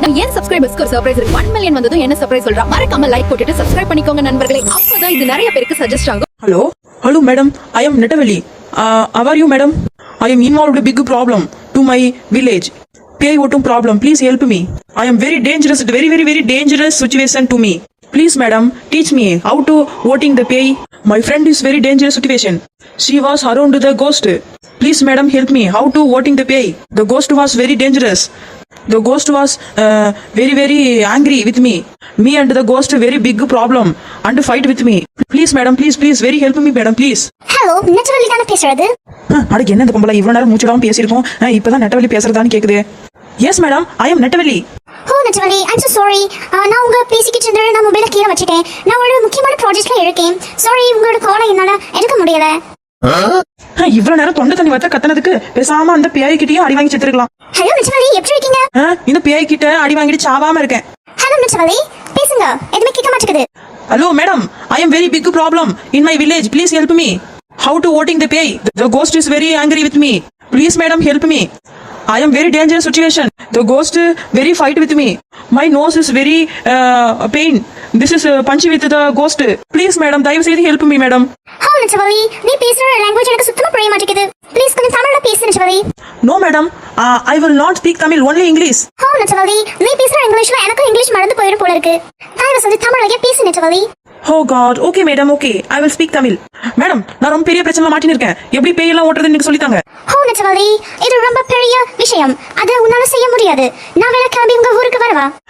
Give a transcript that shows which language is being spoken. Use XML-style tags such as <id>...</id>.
<ta>நான் ஏன் சப்ஸ்கிரைபர்ஸ்க்கு ஒரு சர்ப்ரைஸ் இருக்கு. 1 மில்லியன் வந்ததும் என்ன சர்ப்ரைஸ் சொல்றா? மறக்காம லைக் போட்டுட்டு சப்ஸ்கிரைப் பண்ணிக்கோங்க நண்பர்களே. அப்பதான் இது நிறைய பேருக்கு சஜஸ்ட் ஆகும்.</ta> <en>Hello madam, I am Netavelli. How are you madam? I am involved a big problem to my village. PI voting problem, please help me. I am very dangerous, very dangerous situation to me. Please madam, teach me how to voting the PI. My friend is very dangerous situation. She was around the ghost. Please madam, help me how to voting the PI. The ghost was very dangerous. The ghost was very angry with me. Me and the ghost very big problem and fight with me. Please madam, please very help me madam, please.</en> <ta>Hello, நெட்டவள்ளி தான பேசுறது? அடக்கு என்ன இந்த பொம்பளை இவ்வளவு நேரம் மூச்சிடாம பேசியிருக்கோம். இப்பதான் நெட்டவள்ளி பேசுறதான்னு கேக்குது.</ta> <en>Yes madam, I am Nettavalli. Oh Nettavalli, I'm so sorry.</en> <ta>நான் உங்க பேசிக்கிட்டு இருந்தேன், நான் மொபைல கீழே வச்சிட்டேன். நான் ஒரு முக்கியமான ப்ராஜெக்ட்ல இருக்கேன். சாரி, உங்களோட காலை என்னால எடுக்க முடியல. இவ்வளவு நேரம் தொண்டை தண்ணி வத்த கத்தனதுக்கு பேசாம அந்த பிஐ கிட்டயும் அடி வாங்கி செத்துருக்கலாம். ஹலோ நெட்டவள்ளி, எப்படி இருக்கீங்க? இந்த பிஐ கிட்ட அடி வாங்கிட்டு சாவாம இருக்கேன். ஹலோ நெட்டவள்ளி, பேசுங்க. எதுமே கேட்க மாட்டேங்குது.</ta> <en>Hello madam, I am very big problem in my village. Please help me. How to voting the PI? The ghost is very angry with me. Please madam, help me. I am very dangerous situation. The ghost very fight with me. My nose is very pain. This is punchy with the ghost. Please madam,</en> <ta>தயவு செய்து</ta> <en>help me madam.</en> <ta>Hello நெட்டவள்ளி, நீ பேசுற language எனக்கு சுத்தமா புரிய மாட்டேங்குது. Please கொஞ்சம் தமிழ்ல பேசு நெட்டவள்ளி.</ta> <en>No madam, I will not speak Tamil, only English.</en> <ta>Hello நெட்டவள்ளி, நீ பேசுற இங்கிலீஷ்ல எனக்கு இங்கிலீஷ் மறந்து போயிடும் போல இருக்கு. தயவு செஞ்சு தமிழ்லயே பேசு நெட்டவள்ளி.</ta> <en>Oh God, okay madam, okay. I will speak Tamil.</en> <ta>Madam, நான் ரொம்ப பெரிய பிரச்சனை மாட்டின்னு இருக்கேன். எப்படி பேய் எல்லாம் ஓட்டுறதுன்னு எனக்கு சொல்லித்தாங்க. ஹலோ நெட்டவள்ளி, இது ரொம்ப பெரிய விஷயம். அதை உன்னால செய்ய முடியாது. நான் வேணா கிளம்பி உங்க ஊருக்கு வரவா?</ta>